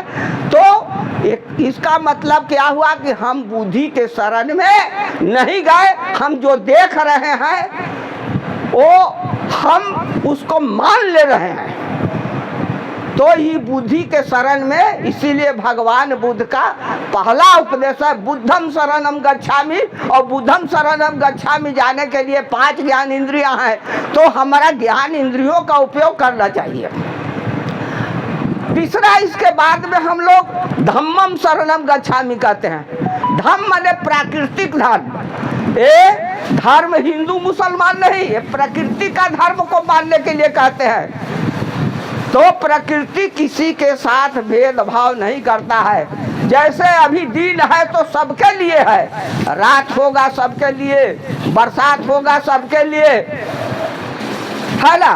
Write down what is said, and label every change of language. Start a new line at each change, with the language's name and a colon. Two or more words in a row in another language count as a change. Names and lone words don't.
Hindi: तो इसका मतलब क्या हुआ कि हम बुद्धि के शरण में नहीं गए, हम जो देख रहे हैं वो हम उसको मान ले रहे हैं। तो ये बुद्धि के शरण में, इसीलिए भगवान बुद्ध का पहला उपदेश है
Pali: बुद्धम शरणम गच्छामि।
Hindi: और
Pali: बुद्धम शरणम गच्छामि
Hindi: जाने के लिए 5 ज्ञान इंद्रियां हैं, तो हमारा ज्ञान इंद्रियों का उपयोग करना चाहिए। तीसरा, इसके बाद में हम लोग
Pali: धम्मम शरणम गच्छामि
Hindi: कहते हैं। धम्म माने प्राकृतिक धर्म। ये धर्म हिंदू मुसलमान नहीं, ये प्रकृति का धर्म को मानने के लिए कहते हैं। तो प्रकृति किसी के साथ भेदभाव नहीं करता है। जैसे अभी दिन है तो सबके लिए है, रात होगा सबके लिए, बरसात होगा सबके लिए, है ना।